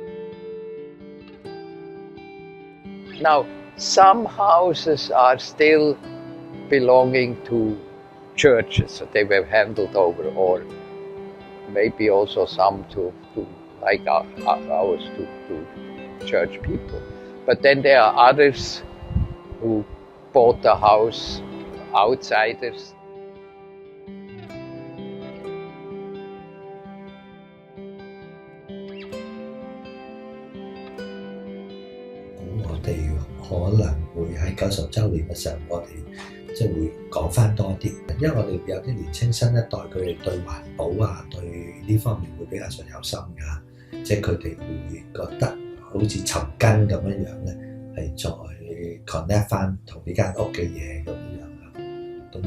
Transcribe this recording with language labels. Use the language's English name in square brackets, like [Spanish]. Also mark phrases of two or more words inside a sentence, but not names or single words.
[English] Now, some houses are still belonging to churches, so they were handed over, or maybe also some to like ours, to church people. But then there are others who bought the house, outsiders. [Cantonese] 我哋可能會喺90週年嘅時候，我哋即係會講翻多啲，因為我哋有啲年青新一代，佢哋對環保啊，對呢方面會比較上有心㗎，即係佢哋會覺得好似尋根咁樣樣咧，係再 connect 翻同呢間屋嘅嘢咁樣啊。